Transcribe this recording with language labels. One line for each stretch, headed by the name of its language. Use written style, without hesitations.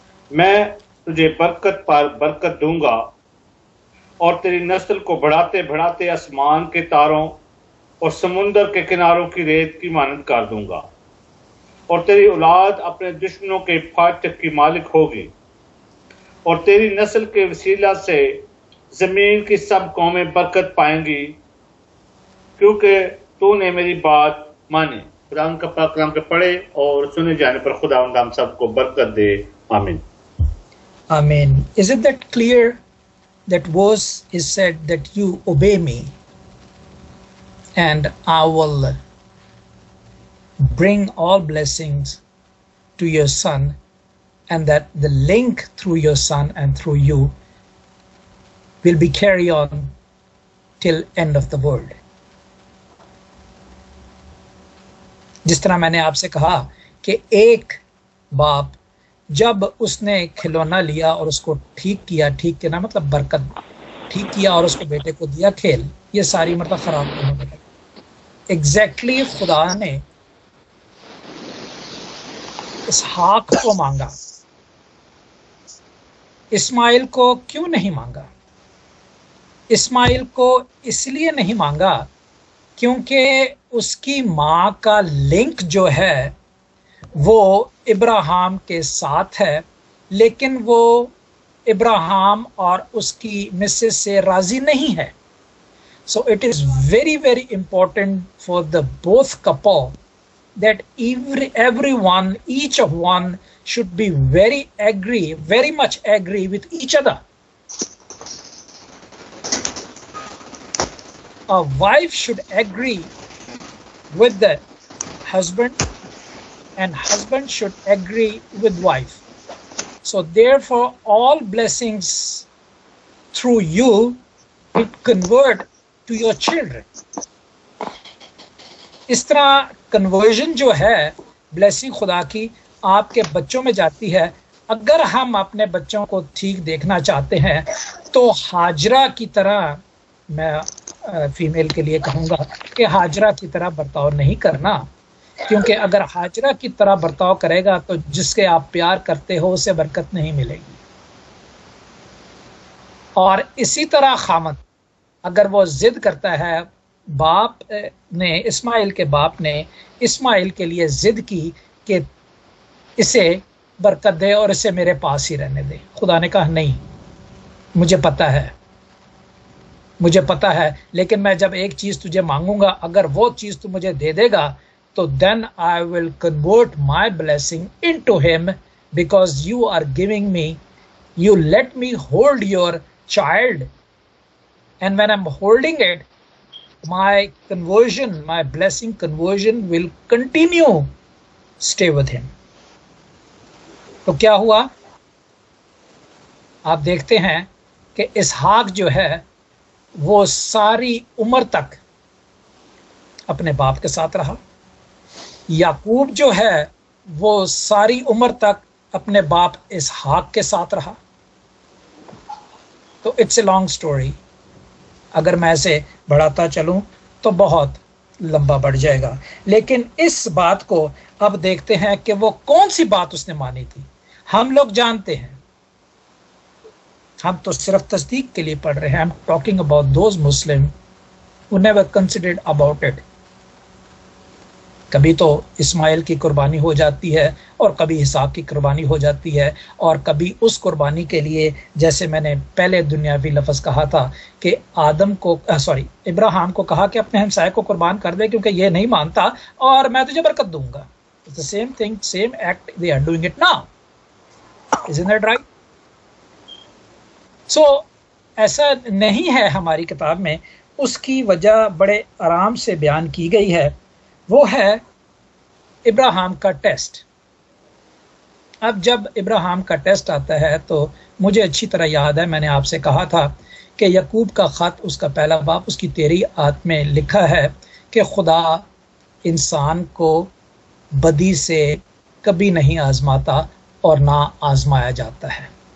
Urdu: میں تجھے برکت پر برکت دوں گا اور تیری نسل کو بڑھاتے بڑھاتے آسمان کے تاروں اور سمندر کے کناروں کی ریت کی مانند کر دوں گا، اور تیری اولاد اپنے دشمنوں کے پھاٹک کی مالک ہوگی، اور تیری نسل کے وسیلہ سے زمین کی سب قومیں برکت پائیں گی، کیونکہ تو نے میری بات مانی. خدا کا پاک کلام کے پڑھے اور سنے جانے پر خدا ہم سب کو برکت دے. آمین.
English: Amen. Is it that clear? That verse is said that you obey me and I will bring all blessings to your son, and that the link through your son and through you will be carry on till end of the world.
Urdu: جس طرح میں نے آپ سے کہا کہ ایک باپ جب اس نے کھلونا لیا اور اس کو ٹھیک کیا، ٹھیک کیا نا مطلب برکت، ٹھیک کیا اور اس کو بیٹے کو دیا کھیل، یہ ساری مطلب خراب نہیں ہونے لگی. ایگزیکٹلی خدا نے اسحاق کو مانگا، اسماعیل کو کیوں نہیں مانگا؟ اسماعیل کو اس لیے نہیں مانگا کیونکہ اس کی ماں کا لنک جو ہے وہ ابراہیم کے ساتھ ہے، لیکن وہ ابراہیم اور اس کی مسز سے راضی نہیں ہے.
English: So it is very very important for the both couple that everyone, each of one should be very much agree with each other. A wife should agree with the husband and husband should agree with wife. So therefore all blessings through you will convert to your children.
Urdu: اس طرح conversion جو ہے blessing خدا کی آپ کے بچوں میں جاتی ہے. اگر ہم اپنے بچوں کو ٹھیک دیکھنا چاہتے ہیں تو ہاجرہ کی طرح، میں فیمیل کے لیے کہوں گا کہ ہاجرہ کی طرح برتاؤ نہیں کرنا، کیونکہ اگر ہاجرہ کی طرح برتاؤ کرے گا تو جس کے آپ پیار کرتے ہو اسے برکت نہیں ملے گی. اور اسی طرح خامد اگر وہ ضد کرتا ہے، باپ نے، اسماعیل کے باپ نے اسماعیل کے لیے ضد کی کہ اسے برکت دے اور اسے میرے پاس ہی رہنے دے. خدا نے کہا نہیں، مجھے پتا ہے لیکن میں جب ایک چیز تجھے مانگوں گا، اگر وہ چیز تو مجھے دے دے گا تو
English: then I will convert my blessing into him because you are giving me, you let me hold your child, and when I'm holding it, my conversion, my blessing conversion will continue stay with him.
Urdu: تو کیا ہوا؟ آپ دیکھتے ہیں کہ اسحاق جو ہے وہ ساری عمر تک اپنے باپ کے ساتھ رہا. یعقوب جو ہے وہ ساری عمر تک اپنے باپ اسحاق کے ساتھ رہا. تو
English: It's a long story.
Urdu: اگر میں اسے بڑھاتا چلوں تو بہت لمبا بڑھ جائے گا، لیکن اس بات کو اب دیکھتے ہیں کہ وہ کون سی بات اس نے مانی تھی. ہم لوگ جانتے ہیں، ہم تو صرف تصدیق کے لیے پڑھ رہے ہیں.
English: I'm talking about those Muslim who never considered about it.
Urdu: کبھی تو اسماعیل کی قربانی ہو جاتی ہے اور کبھی اسحاق کی قربانی ہو جاتی ہے، اور کبھی اس قربانی کے لیے جیسے میں نے پہلے دنیاوی لفظ کہا تھا کہ ابراہیم کو کہا کہ اپنے ہمسائے کو قربان کر دے کیونکہ یہ نہیں مانتا اور میں تجھے برکت دوں گا.
English: It's the same thing, same act, they are doing it now. Isn't that right?
Urdu: So ایسا نہیں ہے ہماری کتاب میں. اس کی وجہ بڑے آرام سے بیان کی گئی ہے، وہ ہے ابراہیم کا ٹیسٹ. اب جب ابراہیم کا ٹیسٹ آتا ہے تو مجھے اچھی طرح یاد ہے، میں نے آپ سے کہا تھا کہ یعقوب کا خط اس کا پہلا باب اس کی 13 آیت میں لکھا ہے کہ خدا انسان کو بدی سے کبھی نہیں آزماتا اور نہ آزمایا جاتا ہے.